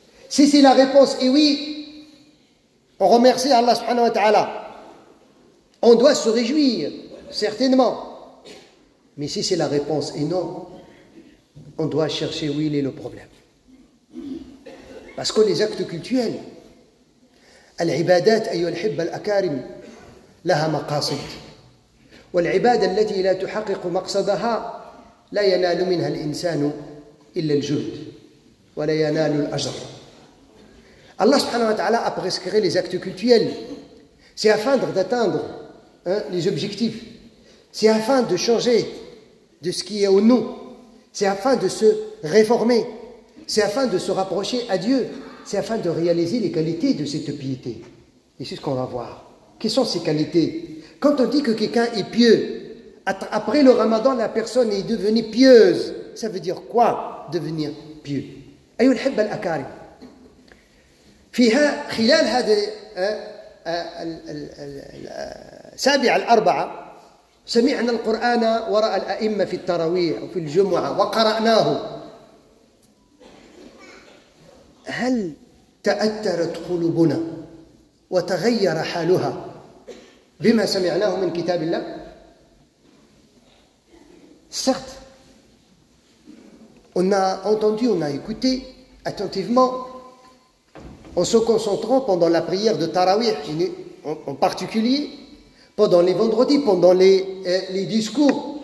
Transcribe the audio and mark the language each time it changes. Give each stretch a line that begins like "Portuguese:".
French: Si c'est la réponse et oui, on remercie Allah subhanahu wa ta'ala. On doit se réjouir, certainement. Mais si c'est la réponse et non, on doit chercher où il est le problème. Parce que les actes cultuels,
Arabic: العبادات أيها الأحبة الأكارم لها مقاصد والعبادة التي لا تحقق مقصدها لا ينال منها الإنسان إلا الجهد ولا ينال الأجر.
French: Allah subhanahu wa ta'ala a prescrit les actes cultuels. C'est afin d'atteindre les objectifs. C'est afin de changer de ce qui est au nous. C'est afin de se réformer. C'est afin de se rapprocher à Dieu. C'est afin de réaliser les qualités de cette piété. Et c'est ce qu'on va voir. Quelles sont ces qualités? Quand on dit que quelqu'un est pieux, après le Ramadan, la personne est devenue pieuse. Ça veut dire quoi, devenir pieux?
Arabic: أيها الأحبة الأكارم فيها خلال هذه السابعة الأربعة سمعنا القرآن وراء الأئمة في التراويح وفي الجمعة وقرأناه. هل تأثرت قلوبنا وتغير حالها بما سمعناه من كتاب الله؟
French: Certes, on a entendu, on a écouté attentivement en se concentrant pendant la prière de Tarawih, en particulier pendant les vendredis, pendant les discours.